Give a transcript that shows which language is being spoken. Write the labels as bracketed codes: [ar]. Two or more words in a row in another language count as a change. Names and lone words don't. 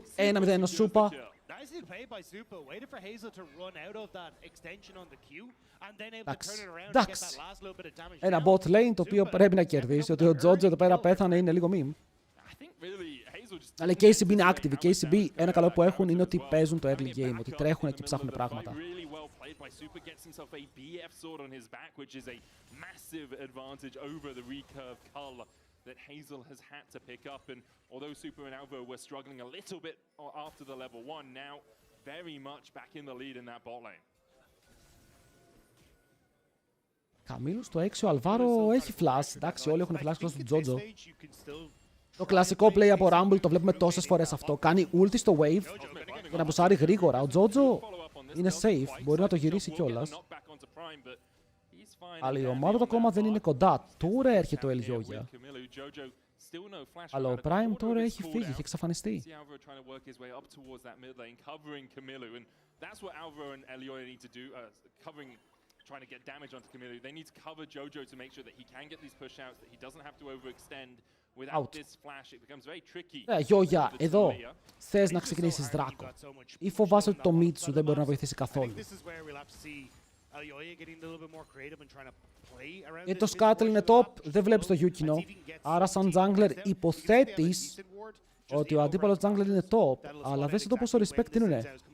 [el] 1-0 ο Supa. Εντάξει. Ένα [en] bot lane [el] το οποίο πρέπει να κερδίσει. Ότι ο Jojo εδώ πέρα πέθανε είναι λίγο meme. Αλλά οι KCB είναι active. Οι KCB ένα καλό που έχουν είναι ότι παίζουν το [en] early game. [el] Ότι τρέχουν και ψάχνουν πράγματα. [en] That Hazel has had to pick up, and although Super and Alvo were struggling a little bit after the level 1, now very much back in the lead in that bot lane. [el] Καμίλου στο 6, ο Αλβάρο έχει flash. Εντάξει, όλοι έχουν flash εκτός του Τζότζο. Το κλασικό play από Rumble το βλέπουμε τόσες φορές αυτό. Κάνει ulti στο wave για να πουσάρει γρήγορα. Ο Τζότζο είναι safe, μπορεί να το γυρίσει κιόλας. Αλλά η ομάδα του ακόμα δεν είναι κοντά. Τώρα έρχεται ο Ελιόγια. Αλλά ο Prime τώρα έχει φύγει, έχει εξαφανιστεί. [en] Trying to get damage onto Camilo. They need to cover Jojo to make sure that he can get these push outs, that he doesn't have to overextend. Without this flash, it becomes very tricky. [el] Γιόγια, εδώ θες να ξεκινήσεις δράκο ή φοβάσαι ότι το mid σου δεν μπορεί να βοηθήσει καθόλου. Γιατί το Scuttle είναι top, δεν βλέπεις το Yukino. Άρα σαν jungler υποθέτεις ότι ο αντίπαλος jungler είναι top, αλλά δες εδώ πόσο respect είναι.